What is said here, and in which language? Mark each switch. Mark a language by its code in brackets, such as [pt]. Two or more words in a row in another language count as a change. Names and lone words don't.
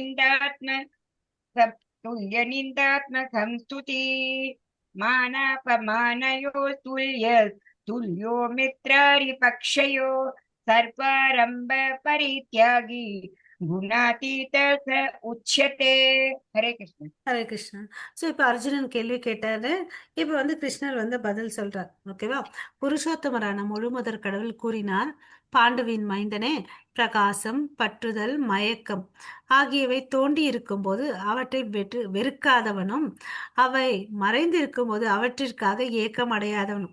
[sa] निंदात्मक संस्तुति मानापमानयो तुल्यो मित्रारिपक्षयो सर्वारंभ परित्यागी गुणातीत स उच्यते हरे कृष्ण [ta] ஹரே கிருஷ்ணா. ஸோ இப்போ அர்ஜுனன் கேள்வி கேட்டாரு. இப்போ வந்து கிருஷ்ணர் வந்து பதில் சொல்றார். ஓகேவா? புருஷோத்தமரான முழுமுதற் கடவுள் கூறினார், பாண்டுவின் மைந்தனே, பிரகாசம், பற்றுதல், மயக்கம் ஆகியவை தோண்டி இருக்கும்போது அவற்றை வெறுக்காதவனும் அவை மறைந்து இருக்கும்போது அவற்றிற்காக ஏக்கம் அடையாதவனும்.